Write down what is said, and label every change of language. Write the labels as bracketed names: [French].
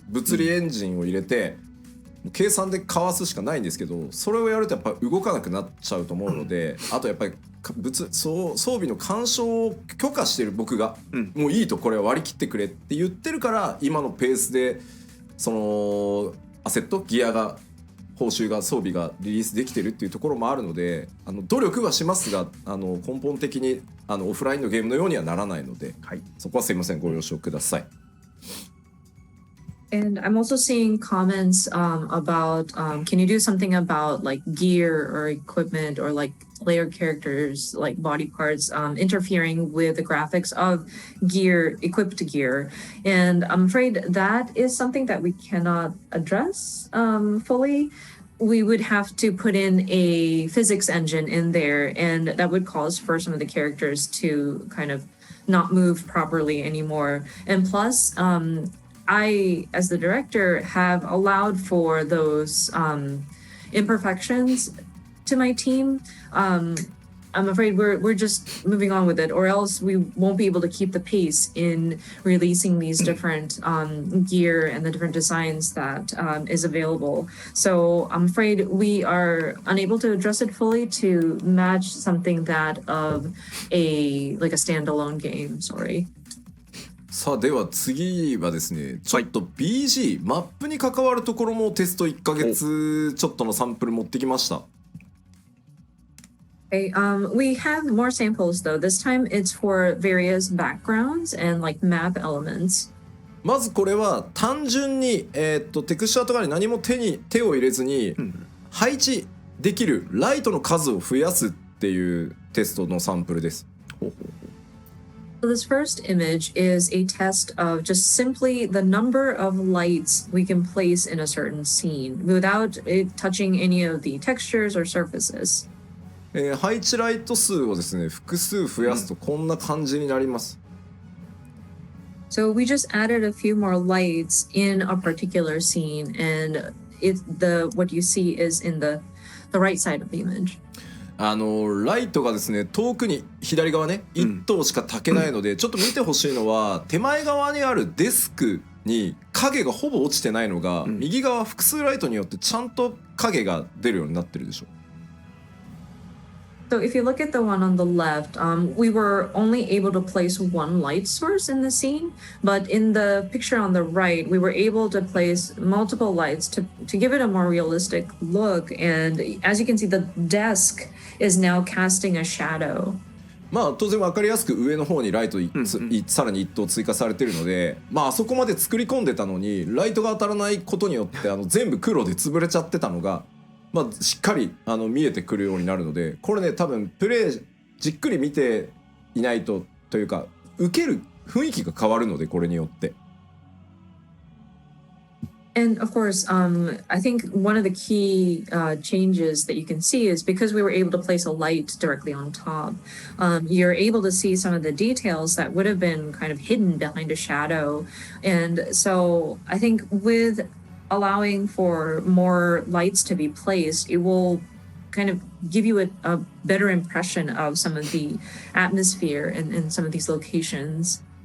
[Japanese] 物理エンジンを入れて、計算でかわすしかないんですけど、それをやるとやっぱ動かなくなっちゃうと思うので、あとやっぱり装備の干渉を許可してる僕が、もういいとこれは割り切ってくれって言ってるから今のペースでそのアセットギアが報酬が装備がリリースできてるっていうところもあるので、努力はしますが根本的にオフラインのゲームのようにはならないので、はい、そこはすいませんご了承ください。 [English] And I'm also seeing comments about can you do something about like gear or equipment or like player characters like body parts interfering with the graphics of equipped gear. And I'm afraid that is something that we cannot address fully. we would have to put in a physics engine in there, and that would cause for some of the characters to kind of not move properly anymore. And plus, I, as the director, have allowed for those imperfections to my team. I'm afraid we're just moving on with it, or else we won't be able to keep the pace in releasing these different gear and the different designs that is available. So I'm afraid we are unable to address it fully to match something that of a standalone game. Sorry. [Japanese] さあでは次はですね、ちょっと BG、マップに関わるところもテスト1ヶ月ちょっとのサンプル持ってきました。 [English] Okay, we have more samples though. This time it's for various backgrounds and like map elements. [Japanese] まずこれは単純に、テクスチャーとかに何も手を入れずに、配置できるライトの数を増やすっていうテストのサンプルです。 [English] So this first image is a test of just simply the number of lights we can place in a certain scene without it touching any of the textures or surfaces. [Japanese] 配置ライト数をですね、複数増やすとこんな感じになります。 [English] So we just added a few more lights in a particular scene, and what you see is in the right side of the image. [Japanese] ライトがですね、遠くに左側ね、1灯しか焚けないので、ちょっと見てほしいのは手前側にあるデスクに影がほぼ落ちてないのが、右側複数ライトによってちゃんと影が出るようになってるでしょ。 [English] So if you look at the one on the left, we were only able to place one light source in the scene, but in the picture on the right, we were able to place multiple lights to give it a more realistic look. And as you can see, the desk is now casting a shadow. [Japanese] まあ当然分かりやすく上の方にライトさらに1灯追加されてるので、まああそこまで作り込んでたのにライトが当たらないことによって全部黒で潰れちゃってたのが、まあ、しっかり見えてくるようになるので、これね多分プレイじっくり見ていないとというか受ける雰囲気が変わるので、これによって。 [English] And of course, I think one of the key changes that you can see is because we were able to place a light directly on top, you're able to see some of the details that would have been kind of hidden behind a shadow. And so I think with allowing for more lights to be placed, it will kind of give you a better impression of some of the atmosphere in some of these locations.